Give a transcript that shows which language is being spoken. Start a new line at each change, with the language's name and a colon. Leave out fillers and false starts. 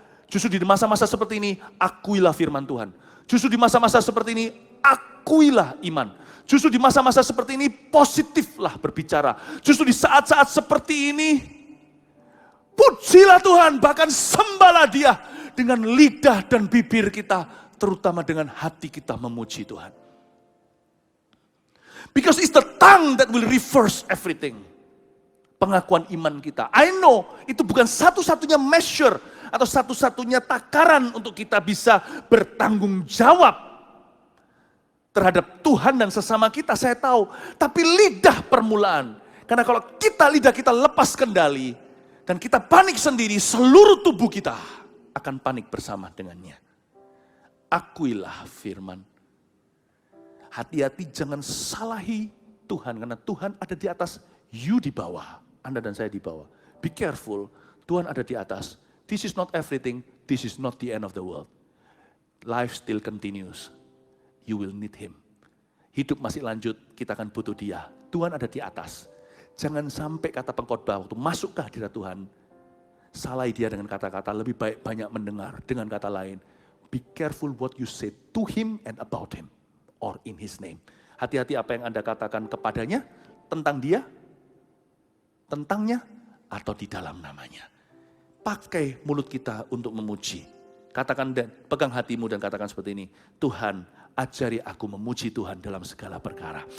Indonesian: Justru di masa-masa seperti ini, akuilah firman Tuhan. Justru di masa-masa seperti ini, akuilah iman. Justru di masa-masa seperti ini, positiflah berbicara. Justru di saat-saat seperti ini, pujilah Tuhan, bahkan sembahlah Dia dengan lidah dan bibir kita, terutama dengan hati kita memuji Tuhan.
English: Because it's the tongue that will reverse everything.
Indonesian: Pengakuan iman kita.
English: I know
Indonesian: itu bukan satu-satunya measure atau satu-satunya takaran untuk kita bisa bertanggung jawab terhadap Tuhan dan sesama kita, saya tahu. Tapi lidah permulaan. Karena kalau lidah kita lepas kendali dan kita panik sendiri, seluruh tubuh kita akan panik bersama dengannya. Akuilah firman. Hati-hati jangan salahi Tuhan, karena Tuhan ada di atas, you di bawah, Anda dan saya di bawah.
English: Be careful,
Indonesian: Tuhan ada di atas.
English: This is not everything, this is not the end of the world. Life still continues, you will need Him.
Indonesian: Hidup masih lanjut, kita akan butuh Dia. Tuhan ada di atas. Jangan sampai kata pengkhotbah waktu masuk ke hadirat Tuhan, salahi Dia dengan kata-kata, lebih baik banyak mendengar. Dengan kata lain,
English: be careful what you say to Him and about Him. Or in His name.
Indonesian: Hati-hati apa yang Anda katakan kepadanya, tentang Dia, tentangnya, atau di dalam namanya. Pakai mulut kita untuk memuji. Katakan dan pegang hatimu dan katakan seperti ini, Tuhan, ajari aku memuji Tuhan dalam segala perkara.